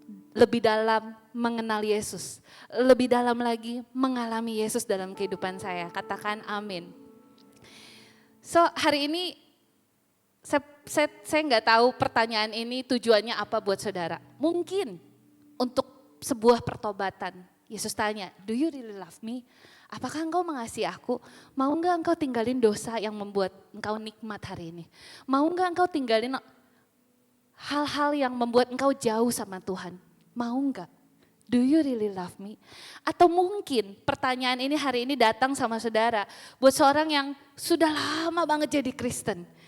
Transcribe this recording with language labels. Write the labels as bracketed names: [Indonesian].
[Indonesian] Lebih dalam mengenal Yesus, lebih dalam lagi mengalami Yesus dalam kehidupan saya. Katakan amin. So hari ini saya nggak tahu pertanyaan ini tujuannya apa buat saudara. Mungkin untuk sebuah pertobatan. Yesus tanya, [English] do you really love me? [Indonesian] Apakah engkau mengasihi aku? Mau enggak engkau tinggalin dosa yang membuat engkau nikmat hari ini? Mau enggak engkau tinggalin hal-hal yang membuat engkau jauh sama Tuhan? Mau enggak? [English] Do you really love me? [Indonesian] Atau mungkin pertanyaan ini hari ini datang sama saudara buat seorang yang sudah lama banget jadi Kristen.